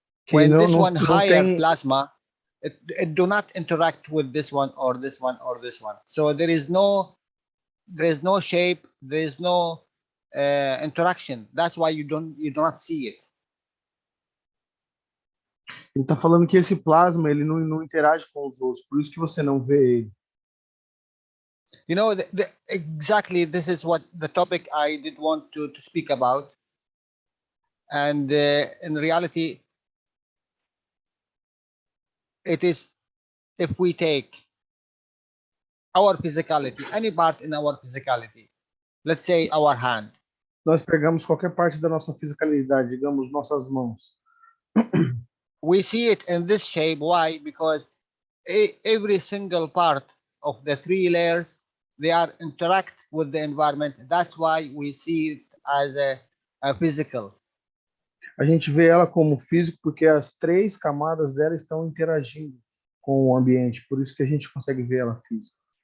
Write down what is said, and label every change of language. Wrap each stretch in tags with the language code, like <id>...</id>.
<en>When this one higher plasma, it do not interact with this one or this one or this one. So there is no shape, there is no interaction. That's why you do not see it.</en> <pt>Ele está falando que esse plasma ele não interage com os outros, por isso que você não vê ele.</pt> <en>You know, exactly this is what the topic I did want to speak about. And in reality, it is, if we take our physicality, any part in our physicality, let's say our hand.</en> <pt>Nós pegamos qualquer parte da nossa fisicalidade, digamos nossas mãos.</pt> <en>We see it in this shape. Why? Because every single part of the three layers, they are interact with the environment. That's why we see it as a physical.</en> <pt>A gente vê ela como físico porque as três camadas dela estão interagindo com o ambiente, por isso que a gente consegue ver ela física.</pt>